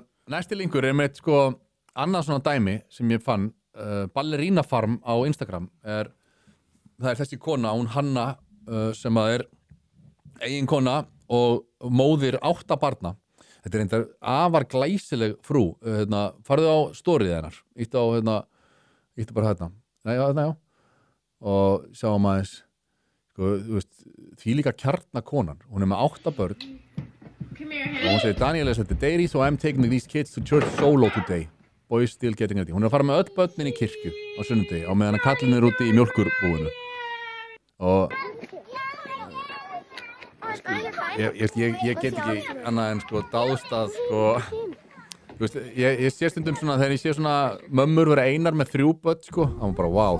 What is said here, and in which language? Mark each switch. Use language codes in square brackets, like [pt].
[is] Næsti linkur er með sko annað svona dæmi sem ég fann Ballerina Farm á Instagram það er þessi kona, hún Hanna sem að er eiginkona og móðir 8 barna. Þetta er einhver afar glæsileg frú. Farðu á stórið hennar. Íttu bara hérna. Nei, já. Og sjáum aðeins sko, þú veist, því líka kjarnakonan. Hún er með 8 börn. Og hún segir, [en] Daniel is at the dairy, so I'm taking these kids to church solo today. Boys still getting ready. [is] Hún er að fara með öll börnin í kirkju á sunnudegi á meðan að kallinn er úti í mjólkurbúinu. Og ég get ekki annað en sko dáðst að sko þú veist, ég sé stundum svona þegar ég sé svona mömmur vera einar með 3 börn sko, þá er bara wow,